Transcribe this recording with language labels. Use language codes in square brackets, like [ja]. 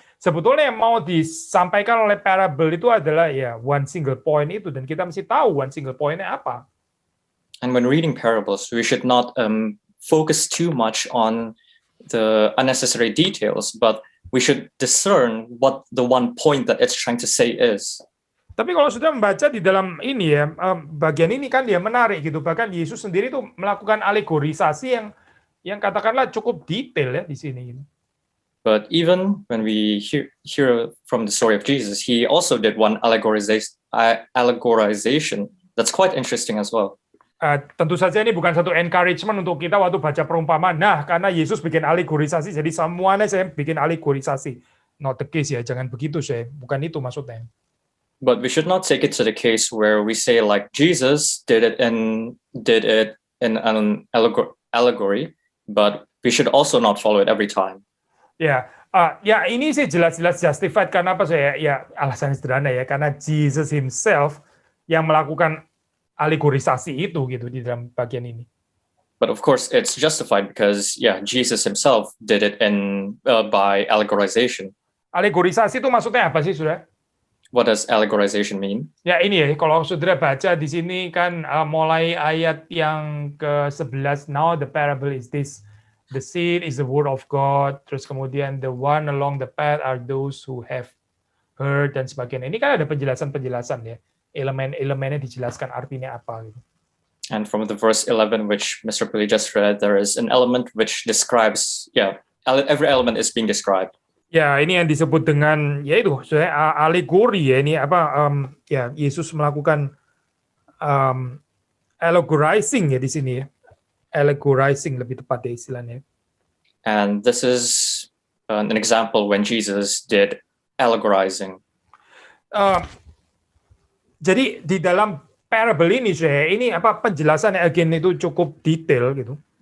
[id] Sebetulnya yang mau disampaikan oleh parable itu adalah [en] one single point [id] itu, dan kita mesti tahu one single point-nya apa. [en] And when reading parables, we should not focus too much on the unnecessary details, but we should discern what the one point that it's trying to say is. [id] Tapi kalau sudah membaca di dalam ini ya, bagian ini kan dia menarik gitu. Bahkan Yesus sendiri tuh melakukan alegorisasi yang katakanlah cukup detail ya di sini. [en] But even when we hear from the story of Jesus, he also did one allegorization that's quite interesting as well. [id] Tentu saja ini bukan satu encouragement untuk kita waktu baca perumpamaan. Nah, karena Yesus bikin alegorisasi, jadi semuanya saya bikin alegorisasi. [en] Not the case [id] ya, jangan begitu saya. Bukan itu maksudnya. [en] But we should not take it to the case where we say like Jesus did it in an allegory, but we should also not follow it every time. [id] Ya, ini sih jelas-jelas justified karena apa saya? Ya, alasannya sederhana ya, karena [en] Jesus himself [id] yang melakukan alegorisasi itu gitu di dalam bagian ini. [en] But of course, it's justified because Jesus himself did it by allegorization. [id] Alegorisasi itu maksudnya apa sih, Saudara? [en] What does allegorization mean? [id] Ya ini ya, kalau saudara baca di sini kan mulai ayat yang ke-11, [en] now the parable is this, the seed is the word of God, [id] terus kemudian [en] the one along the path are those who have heard, [id] dan sebagainya. Ini kan ada penjelasan-penjelasan ya, elemen-elemennya dijelaskan artinya apa gitu. [en] And from the verse 11, which Mr. Pili just read, there is an element which describes, every element is being described. [id] Ya, ini yang disebut dengan yaitu alegori ya, ini Yesus melakukan allegorizing ya di sini ya. Allegorizing lebih tepat ya istilahnya. [en] And this is an example when Jesus did allegorizing. [id] Jadi di dalam parable ini ini penjelasannya again itu cukup detail gitu.